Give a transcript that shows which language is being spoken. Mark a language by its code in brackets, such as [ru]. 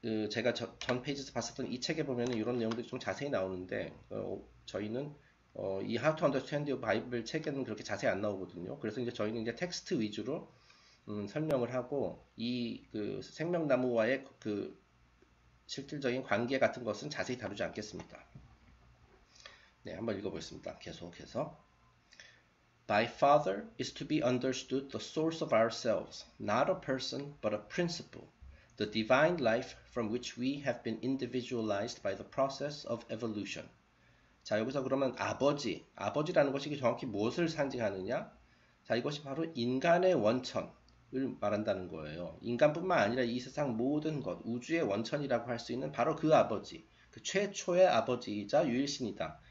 [ko] 제가 전 페이지에서 봤었던 이 책에 보면 이런 내용들이 좀 자세히 나오는데, 저희는 이 How to Understand Your Bible 책에는 그렇게 자세히 안 나오거든요. 그래서 이제 저희는 이제 텍스트 위주로 설명을 하고 이 그 생명나무와의 그 실질적인 관계 같은 것은 자세히 다루지 않겠습니다. 네, 한번 읽어보겠습니다. 계속해서 [en] By Father is to be understood the source of ourselves, not a person but a principle, the divine life from which we have been individualized by the process of evolution. [ko] 자, 여기서 그러면 아버지라는 것이 정확히 무엇을 상징하느냐? 자, 이것이 바로 인간의 원천을 말한다는 거예요. 인간뿐만 아니라 이 세상 모든 것, 우주의 원천이라고 할 수 있는 바로 그 아버지, 그 최초의 아버지이자 유일신이다.